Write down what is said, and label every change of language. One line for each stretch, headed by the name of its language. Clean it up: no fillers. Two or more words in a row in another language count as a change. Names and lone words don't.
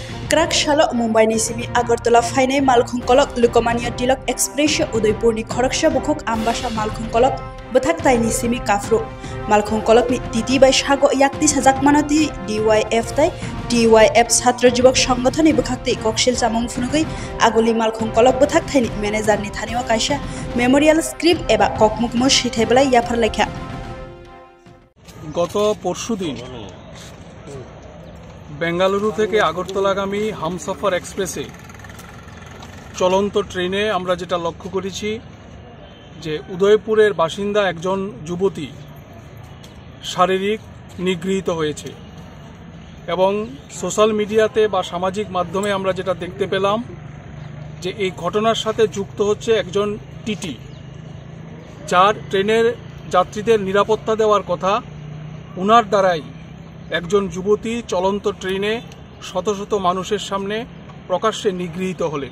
Kok Borok: क्राक शालो मुंबईनि सिमी आगरतला फाइनाय मालखुंकलक लोकमान्य तिलक एक्सप्रेस उदयपुरनि खरकसा बुकुक आम्बासा मालखुंकलक बथाकतायनि सिमी काफ्रु मालखुंकलकनि तिथि बैसागो याक्ति साजाकमानति DYF ताय DYF छात्र युवक संगठननि बखाक्ति कक्सिल चामुं फुनुगै आगुलि मालखुंकलक बथाकथायनि मेनेजारनि थानियाव कायसा
English: memorial script
Kok Borok: एबा ककमुकमो सिथायबलाय याफार लेखा
Bangla: গত পরশুদিন बेंगालुरु থেকে আগরতলাগামী হামসফর এক্সপ্রেসে চলন্ত ট্রেনে আমরা যেটা লক্ষ্য করেছি যে উদয়পুরের বাসিন্দা একজন যুবতী শারীরিক নিগৃহীত হয়েছে এবং সোশ্যাল মিডিয়াতে বা সামাজিক মাধ্যমে আমরা যেটা দেখতে পেলাম যে এই ঘটনার সাথে যুক্ত হচ্ছে একজন টিটি যার ট্রেনের যাত্রীদের নিরাপত্তা দেওয়ার কথা উনার দ্বারাই একজন যুবতী চলন্ত ট্রেনে শত শত মানুষের সামনে প্রকাশ্যে নিগৃহীত হলেন।